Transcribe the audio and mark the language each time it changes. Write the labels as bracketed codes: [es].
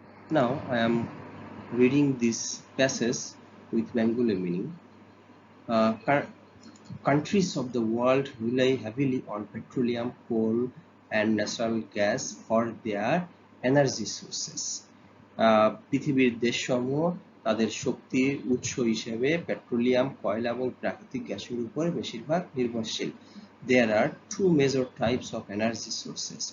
[en] Now I am reading this passage with Bengali meaning. Countries of the world rely heavily on petroleum, coal, and natural gas for their energy sources. [bn] পৃথিবীর দেশসমূহ তাদের শক্তির উৎস হিসেবে petroleum, কয়লা এবং প্রাকৃতিক গ্যাসের উপর বেশিরভাগ নির্ভরশীল। [en] There are two major types of energy sources.